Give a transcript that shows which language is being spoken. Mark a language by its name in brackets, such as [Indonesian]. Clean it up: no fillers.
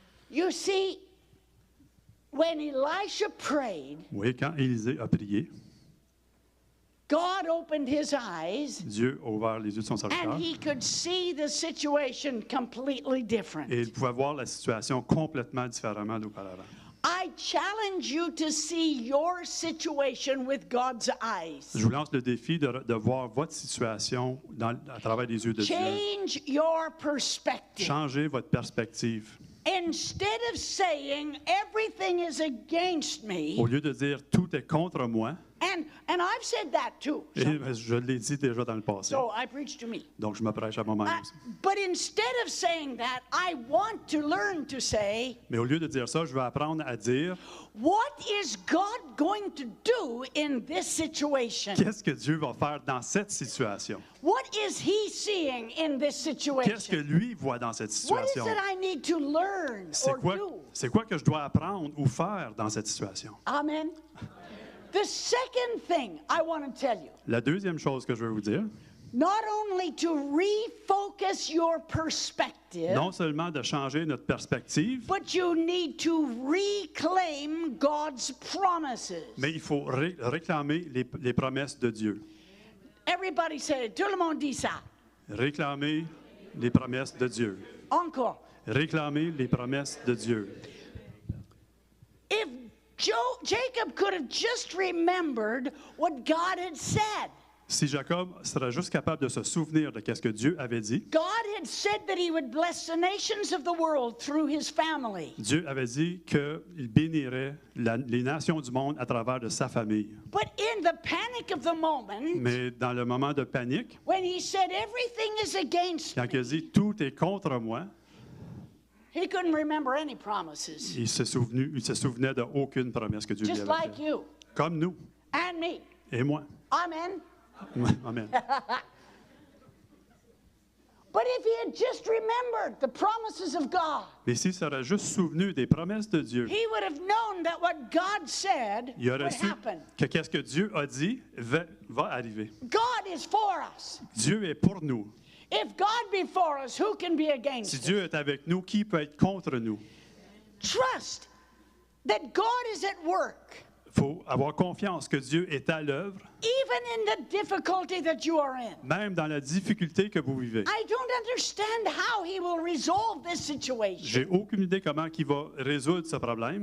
[English] You see, when Elisha prayed, [French] Oui, quand Élisée a prié, [English] God opened his eyes [French] Dieu a ouvert les yeux de son serviteur [English] and he could see the situation completely different. [French] et il pouvait voir la situation complètement différemment d'auparavant. [English] I challenge you to see your situation with God's eyes. [French] Je vous lance le défi de voir votre situation à travers les yeux de Dieu. [English] Change your perspective. [French] Changez votre perspective. [English] Instead of saying everything is against me, [French] Au lieu de dire « tout est contre moi », [English] and I've said that too. [French] et je l'ai dit déjà dans le passé, [English] So I preach to me. [French] donc je me prêche à moi-même aussi. [English] But instead of saying that, I want to learn to say, [French] Mais au lieu de dire ça, je vais apprendre à dire [English] what is God going to do in this situation? [French] qu'est-ce que Dieu va faire dans cette situation. [English] What is He seeing in this [French] Qu'est-ce que [English] situation? [French] lui voit dans cette [English] What is [French] situation. [English] it I need to learn or do? [French] C'est quoi que je dois apprendre ou faire dans cette situation. [English] Amen. The second thing I want to tell you, [French] La deuxième chose que je veux vous dire, [English] not only to refocus your perspective, [French] non seulement de changer notre perspective, [English] but you need to reclaim God's promises. [French] mais il faut réclamer les promesses de Dieu. [English] Everybody say it. [French] Tout le monde dit ça. Réclamer les promesses de Dieu. Encore. Réclamer les promesses de Dieu. [English] If Jacob could have just remembered what God had said. [French] Si Jacob serait juste capable de se souvenir de ce que Dieu avait dit, [English] God had said that he would bless the nations of the world through his family. [French] Dieu avait dit qu'il bénirait les nations du monde à travers de sa famille. [English] But in the panic of the moment, [French] Mais dans le moment de panique, [English] when he said everything is against [French] quand il a [English] me, [French] dit « tout est contre moi », [English] he couldn't remember any promises. [French] il se souvenait d'aucune promesse que Dieu lui [English] Just [French] avait [English] like [French] faite. [English] you [French] Comme nous [English] and me. [French] et moi. [English] Amen. [French] Amen. [English] But if he had just remembered the promises of God, [French] Mais s'il serait juste souvenu des promesses de Dieu, [English] he would have known that what God said [French] il [English] would [French] aurait su [English] happen. [French] que qu'est-ce que Dieu a dit va arriver. [English] God is for us. [French] Dieu est pour nous. [English] If God be for us, who can be [French] Si [English] against us? [French] Dieu est avec nous, qui peut être contre nous? [English] Trust that God is at work, [French] Il faut avoir confiance que Dieu est à l'œuvre, [English] even in the difficulty that you are in. [French] même dans la difficulté que vous vivez. [English] I don't understand how he will resolve this situation. [French] J'ai aucune idée comment il va résoudre ce problème,